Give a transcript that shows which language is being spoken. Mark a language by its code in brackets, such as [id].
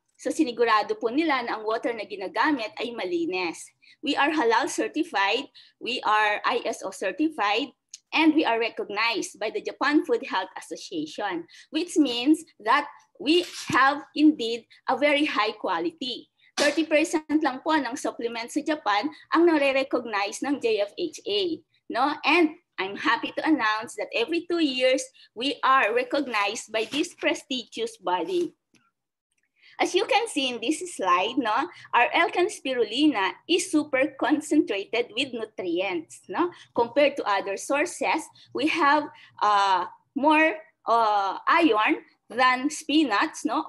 [tl] So sinigurado po nila na ang water na ginagamit ay malinis. [en] We are halal certified, we are ISO certified, and we are recognized by the Japan Food Health Association, which means that we have indeed a very high quality. [tl] 30% lang po ng supplements sa Japan ang nare-recognize ng JFHA, no? [en] And I'm happy to announce that every 2 years, we are recognized by this prestigious body. As you can see in this slide, no, our Elken spirulina is super concentrated with nutrients, no? Compared to other sources, we have more iron than spinach, no?